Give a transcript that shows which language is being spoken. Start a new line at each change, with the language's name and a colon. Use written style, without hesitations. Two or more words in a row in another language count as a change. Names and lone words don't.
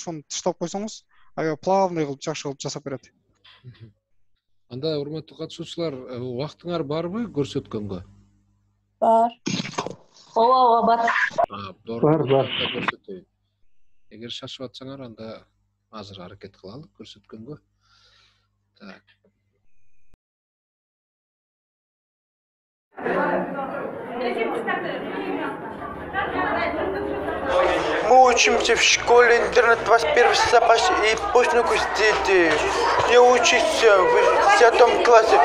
Kyrgyz: Ошону тыштап койсоңуз, аябай плавный кылып, жакшы кылып жасап берет. Анда урматтуу катышуучулар, убактыңар барбы көрсөткөнгө? Бар. Ооба, бар. Бар. Эгер шашып атсаңар, анда азыр аракет кылалы көрсөткөнгө. Так.
Russian: Мы учимся в школе интернет 21 запас и выпускнику дети. Я учусь в 10 классе.